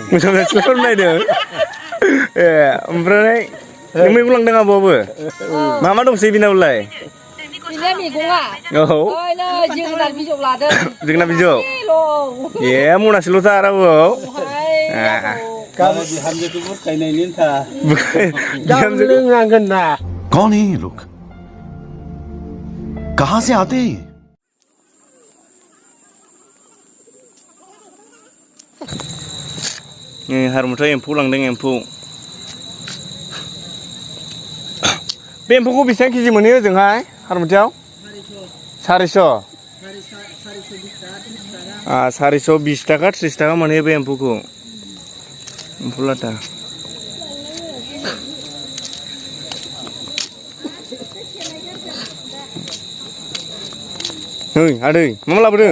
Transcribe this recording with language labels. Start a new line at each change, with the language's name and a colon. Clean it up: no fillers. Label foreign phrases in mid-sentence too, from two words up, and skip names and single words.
Bodo: मोजां सिख्लाफोर नायदों ए ओमफ्राय नों मैगं लांदों आब'आबो मा दंसै बिनावलाय बिना मैगङा जोगोनार बिजौ लादों जोगोनार बिजौ ए मनासेल'थार आबौआव बिहामजोखौ बुरखायनायनि था लोंनांगोन ना
Hindi: कौन है ये लोग कहां से आते हैं
Bodo: हारमुथाव एम्फौ लांदों एम्फौ बे एम्फौखौ बेसेबां केजि मोनो ओजोंहाय हारमुथियाव 420 थाखा 30 थाखा मोनो बे एम्फौखौ एम्फौ लाथा नै आदै मा लाबोदों